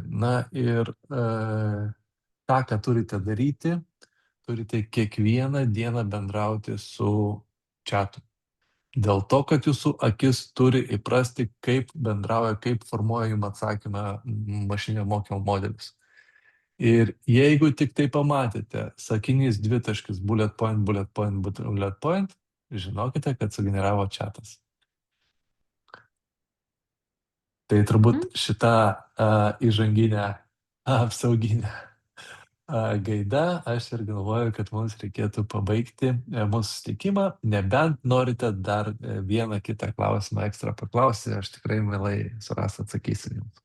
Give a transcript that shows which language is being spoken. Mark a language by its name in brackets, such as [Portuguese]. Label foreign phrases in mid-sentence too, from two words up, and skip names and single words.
[Lithuanian] Na ir tą, ką turite daryti, turite kiekvieną dieną bendrauti su chatu. Dėl to, kad jūsų akis turi įprasti, kaip bendrauja, kaip formuoja jums atsakymą mašinio mokymo modelis. Ir jeigu tik tai pamatėte sakinys 2 [English] bullet point, bullet point, bullet point, [Lithuanian] žinokite, kad sugeneravo chatas. Tai turbūt šitą įžanginę apsauginę gaida, aš ir galvoju, kad mums reikėtų pabaigti mūsų susitikimą, nebent norite dar vieną kitą klausimą ekstra paklausti, aš tikrai mielai su Rasa atsakysiu jums.